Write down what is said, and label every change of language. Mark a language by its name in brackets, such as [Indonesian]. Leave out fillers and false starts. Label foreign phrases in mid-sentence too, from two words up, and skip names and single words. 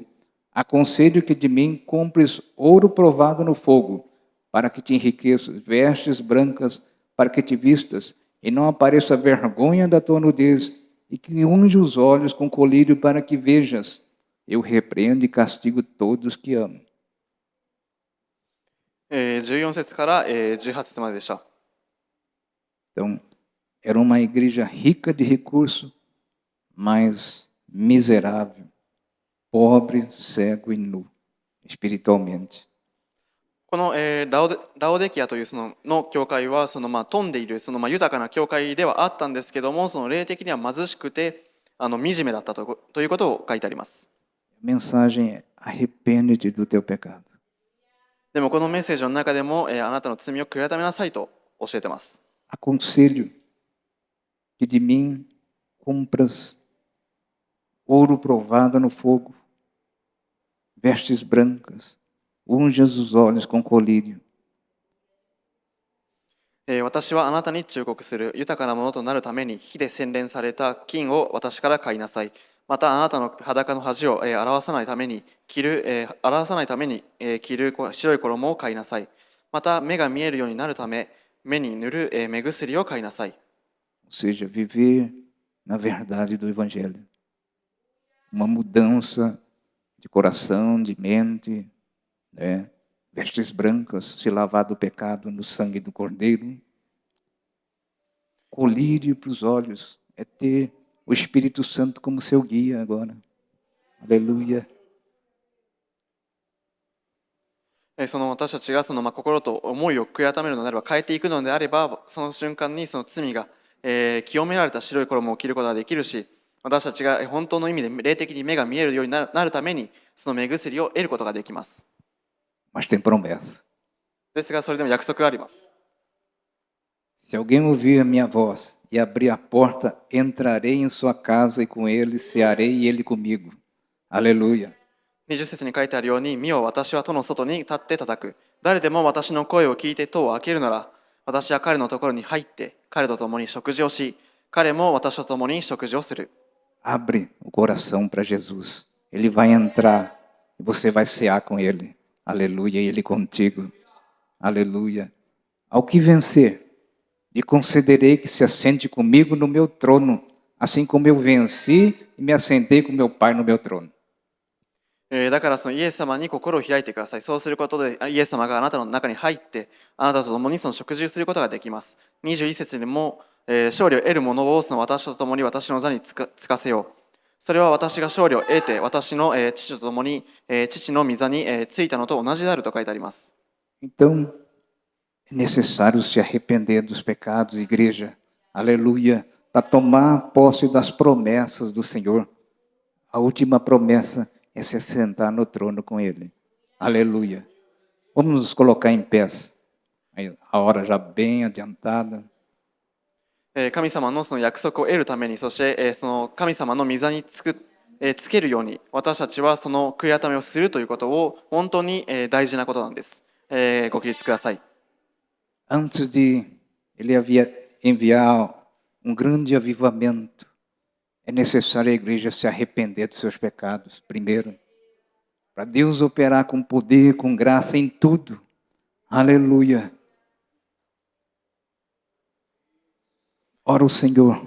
[Portuguese] Aconselho que de mim compres ouro provado no fogo, para que te enriqueças, vestes brancas, para que te vistas, e não apareça a vergonha da tua nudez, e que unge os olhos com colírio para que vejas. Eu repreendo e castigo todos que amo. 14 節から18節まででした。 Então, era uma igreja rica de recursos, mas miserável, pobre, cego e nu, espiritualmente. [Japanese] このラオデキアというその教会は富んでいる豊かな教会ではあったんですけども、その霊的には貧しくて惨めだったということを書いてあります。 [Portuguese] A mensagem é: arrepende-te do teu pecado. [Japanese] でもこのメッセージの中でも、あなたの罪を悔い改めなさいと教えてます。 [Portuguese] Aconselho que de mim compras ouro provado no fogo, vestes brancas, unjas os olhos com colírio. [Japanese] 私はあなたに忠告する。豊かなものとなるために火で洗練された金を私から買いなさい。またあなたの裸の恥を表さないために着る白い衣を買いなさい。また目が見えるようになるため目に塗る目薬を買いなさい。 [Portuguese] Ou seja, viver na verdade do Evangelho. Uma mudança de coração, de mente, né? Vestes brancas, se lavar do pecado no sangue do Cordeiro. Colírio para os olhos, é ter o Espírito Santo como seu guia agora. Aleluia. [Japanese] その私たちが心と思いを悔い改めるのであれば、変えていくのであれば、その瞬間にその罪が、清められた白い衣を着ることができるし、私たちが本当の意味で霊的に目が見えるようになるために、その目薬を得ることができます。 [Portuguese] Mas tem promessa. [Japanese] ですが、それでも約束があります。 [Portuguese] Se alguém ouvir a minha voz e abrir a porta, entrarei em sua casa e com ele cearei e ele comigo. Aleluia. [Japanese] 20 節に書いてあるように、見よ、私は戸の外に立って叩く。誰でも私の声を聞いて戸を開けるなら、私は彼のところに入って、彼と共に食事をし、彼も私と共に食事をする。 [Portuguese] Abre o coração para Jesus. Ele vai entrar e você vai cear com ele. Aleluia. E ele contigo. Aleluia. Ao que vencer, lhe concederei que se assente comigo no meu trono, assim como eu venci e me assentei com meu Pai no meu trono. [Japanese] だからそのイエス様に心を開いてください。そうすることでイエス様があなたの中に入ってあなたと共にその食事をすることができます。21節にも、勝利を得る者をその私と共に私の座につかせよう。それは私が勝利を得て私の、父と共に、父の御座に、ついたのと同じであると書いてあります。 [Portuguese] Então, é necessário se arrepender dos pecados, igreja. Aleluia. Para tomar posse das promessas do Senhor. A última promessa é se sentar no trono com Ele. Aleluia. Vamos nos colocar em pés. A hora já bem adiantada. [Japanese] 神様のその約束を得るために、そしてその神様の御座につけるように、私たちはその悔い改めをするということを本当に大事なことなんです。ご起立ください。 [Portuguese] Antes de Ele enviar grande avivamento, é necessário a igreja se arrepender dos seus pecados, primeiro. Para Deus operar com poder, com graça em tudo. Aleluia. Ora o Senhor.